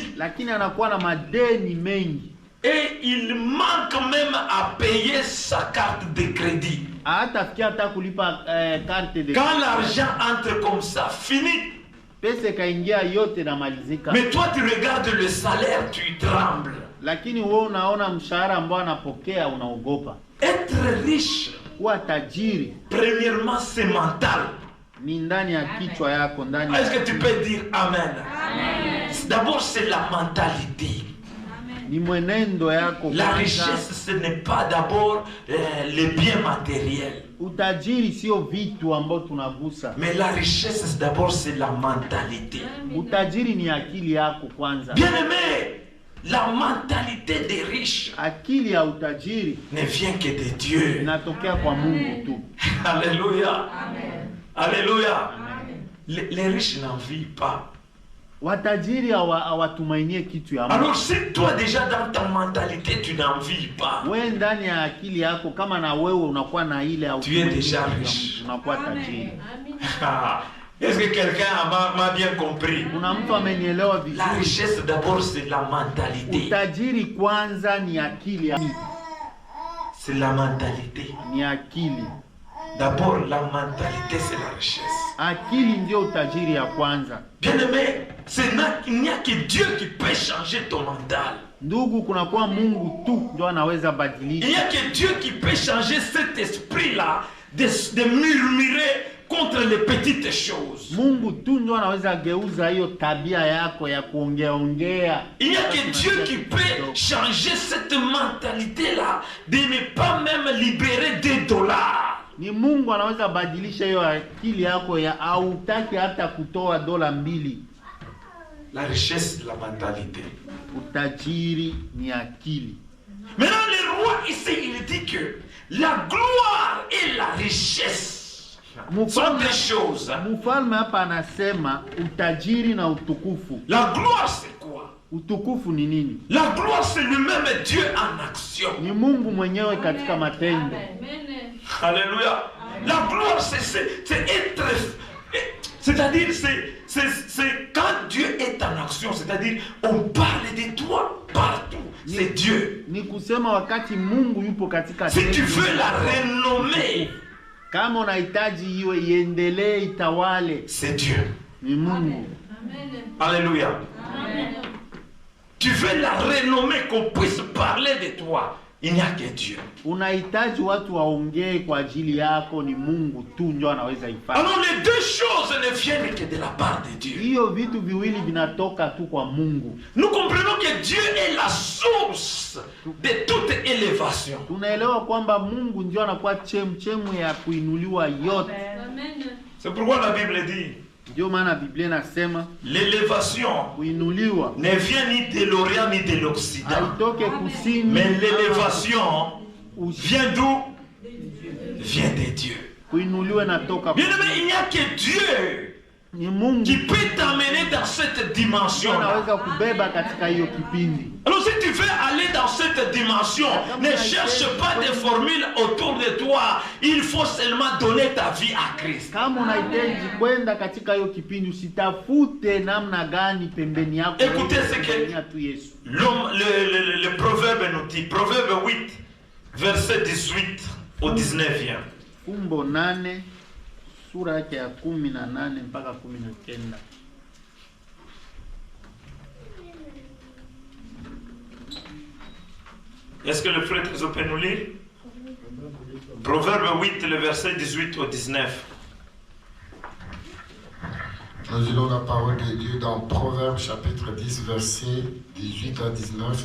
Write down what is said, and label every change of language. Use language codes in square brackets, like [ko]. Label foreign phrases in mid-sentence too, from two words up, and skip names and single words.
[sw] lakini anakuwa na madeni mengi, [fr] et il manque même à payer sa carte de crédit. [sw] hatafikia hata kulipa [fr] carte de Quand l'argent entre comme ça, fini. [sw] pesa kaingia yote na malizika. [fr] Mais toi tu regardes le salaire, tu trembles. [sw] Lakini wewe unaona mshahara ambao anapokea unaogopa. [fr] Être riche, [sw] Kuwa tajiri [fr] premièrement c'est mental. [sw] ni ndani ya kichwa yako, ndani ya [fr] Est-ce que tu peux dire Amen? D'abord c'est la mentalité. [sw] ni mwenendo yako. [fr] La [sw] kwanza. [fr] richesse, ce n'est pas d'abord les biens matériels. [sw] Utajiri sio vitu ambao tunagusa. [fr] Mais la richesse, d'abord, c'est la mentalité. [sw] Utajiri ni akili yako kwanza. [fr] Bien-aimé, la mentalité des riches [sw] Akili ya utajiri [fr] ne vient que de Dieu. [sw] inatokea kwa Mungu tu. [fr] Alléluia. Alléluia. Les riches n'en vivent pas. [sw] Watajiri hawatumainie kitu ya Mungu. [fr] Alors si toi déjà dans ta mentalité tu n'en vis pas, [sw] Wewe ndani ya akili yako kama na wewe unakuwa na ile au [fr] tu es déjà riche. [sw] unakuwa tajiri. [fr] Est-ce que quelqu'un m'a bien compris? [sw] Kuna mtu amenielewa [fr] La [sw] vizuri. [fr] richesse d'abord c'est la mentalité. [sw] Utajiri kwanza ni akili ya [fr] C'est la mentalité. [sw] ni akili. [fr] D'abord la mentalité c'est la richesse. [sw] Akili ndio utajiri ya kwanza. [fr] Bien-aimé, il n'y a que Dieu qui peut changer ton mental. [sw] Ndugu, kunakuwa Mungu tu ndio anaweza [fr] Il [sw] badilisha. [fr] n'y a que Dieu qui peut changer cet esprit-là de murmurer contre les petites choses. [sw] Mungu tu ndio anaweza geuza hiyo tabia yako ya kuongea. [fr] Il n'y a que Dieu qui peut changer cette mentalité-là de ne pas même libérer $2. [sw] Ni Mungu anaweza badilisha hiyo akili yako ya hautaki hata kutoa $2. [fr] La richesse de la mentalité. [sw] Utajiri ni akili. [fr] Maintenant, le roi ici, il dit que la gloire et la richesse sont des choses. [sw] Mfalme hapa anasema utajiri na utukufu. [fr] La gloire, c'est quoi? [sw] Utukufu ni nini? [fr] La gloire, c'est le même Dieu en action. [sw] Ni Mungu mwenyewe katika matendo. [fr] Alléluia. La gloire, c'est être... C'est-à-dire, c'est quand Dieu est en action, c'est-à-dire, on parle de toi partout. C'est Dieu. [sw] Ni kusema wakati Mungu yupo katika [fr] Si tu veux la renommer, [sw] kama unahitaji iwe iendelee itawale, [fr] c'est Dieu. [sw] ni Mungu. [fr] Alléluia. Tu veux la renommer, qu'on puisse parler de toi. Il n'y a que Dieu. [sw] Unahitaji watu waongee kwa ajili yako, ni Mungu tu ndio anaweza ifanya. [fr] Alors les deux choses ne viennent que de la part de Dieu. [sw] Hiyo vitu viwili vinatoka tu kwa Mungu. [fr] Nous comprenons que Dieu est la source de toute élévation. [sw] Tunaelewa kwamba Mungu ndio anakuwa chemchemu ya kuinuliwa yote. [fr] C'est pourquoi la Bible dit, [sw] Ndio maana Biblia inasema [fr] l'élévation [sw] kuinuliwa [fr] ne vient ni de l'Orient ni de l'Occident. [sw] haitoke kusini. [fr] Mais l'élévation vient d'où? Vient de Dieu. [sw] Kuinuliwa natoka [fr] Bien aimé, il n'y a que Dieu [sw] ni Mungu [fr] qui peut t'amener dans cette dimension. [sw] anaweza kubeba katika hiyo kipindi. [fr] Alors si tu veux aller dans cette dimension, ne cherche pas des formules autour de toi. Il faut seulement donner ta vie à Christ. [sw] Kama unahitaji kwenda katika hiyo kipindi, usitafute namna gani pembeni yako. [fr] Écoutez ce que [sw] tu Yesu. [fr] le proverbe nous dit, Proverbe 8, verset 18. au 19e. [sw] Fumbo 8 sura yake ya 18 mpaka 19. [fr] Est-ce que le frère Trésor peut nous lire? Proverbe 8, le verset 18 au 19. Nous lisons la parole de Dieu dans Proverbe chapitre 10, verset 18 à 19.